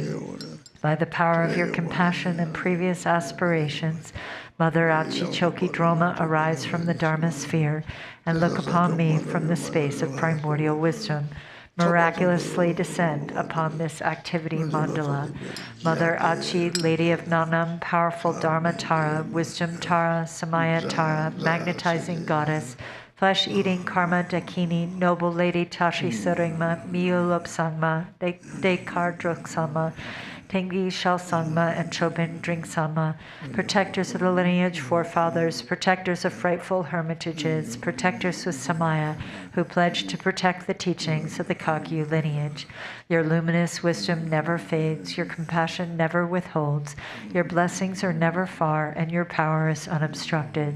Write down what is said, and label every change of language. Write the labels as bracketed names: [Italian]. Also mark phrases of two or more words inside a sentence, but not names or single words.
[English] By the power of your compassion and previous aspirations, Mother Achi Choki Droma, arise from the Dharma sphere and look upon me from the space of primordial wisdom. Miraculously descend upon this activity mandala. Mother Achi, Lady of Nanam, powerful Dharma Tara, Wisdom Tara, Samaya Tara, magnetizing goddess, flesh-eating Karma Dakini, noble Lady Tashi Saringma, Miyulop Sangma, Dekar Druksama, Tengi Shalsangma, and Chobin Dringsama, protectors of the lineage forefathers, protectors of frightful hermitages, protectors with Samaya, who pledge to protect the teachings of the Kagyu lineage. Your luminous wisdom never fades, your compassion never withholds, your blessings are never far, and your power is unobstructed.